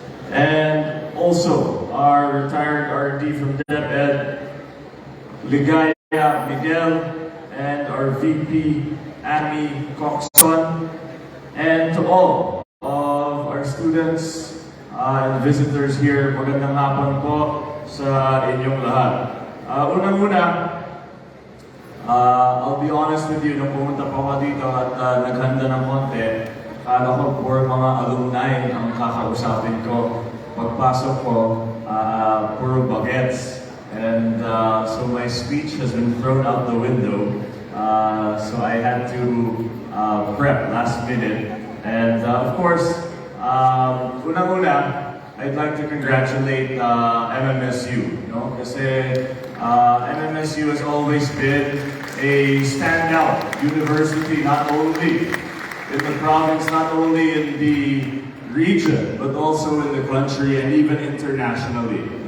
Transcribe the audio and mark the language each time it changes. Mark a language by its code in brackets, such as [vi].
[en] and also our retired RD from DepEd, Ligaya Miguel, and our VP, Amy Coxon, and to all of our students and visitors here, [tl] magandang hapon po sa inyong lahat. Unang-una, [en] I'll be honest with you, [tl] nung pumunta po ako dito at naghanda ng konti, akala ko puro mga alumni ang kakausapin ko. Pagpasok ko, puro bagets. [en] And so my speech has been thrown out the window. So I had to prep last minute. And of course, unang-una, I'd like to congratulate MMSU, kasi MMSU has always been a standout university, not only in the province, not only in the region, but also in the country and even internationally.